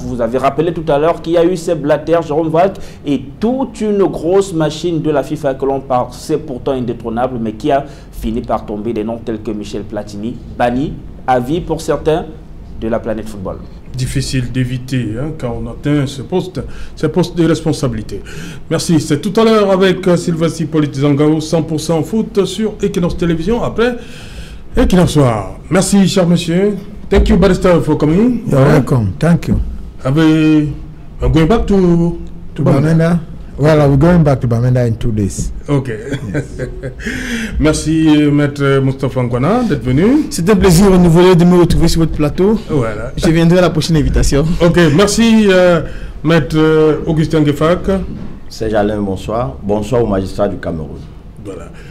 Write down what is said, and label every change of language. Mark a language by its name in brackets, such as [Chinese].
[French] Vous avez rappelé tout à l'heure qu'il y a eu ces Blatter, Jérôme Valk et toute une grosse machine de la FIFA que l'on pensait pourtant indétrônable, mais qui a fini par tomber des noms tels que Michel Platini, banni à vie pour certains de la planète football. Difficile d'éviter quand on atteint ce poste de responsabilité. Merci. C'est tout à l'heure avec Sylvestre Hippolyte Zangao, 100% foot sur Equinox Télévision. Après Equinox Soir. Merci, cher monsieur. [English] Thank you, Barrister, for coming. You're welcome. Thank you. I'm going back to Bamenda. Well, I'll be going back to Bamenda in 2 days. Ok. Yes. [French] Merci, Maître Moustapha Ngwana, d'être venu. C'est un plaisir renouvelé de me retrouver sur votre plateau. Voilà. Je viendrai à la prochaine invitation. Ok, merci, Maître Augustin Gefak. Serge Alain, bonsoir. Bonsoir au magistrat du Cameroun. Voilà.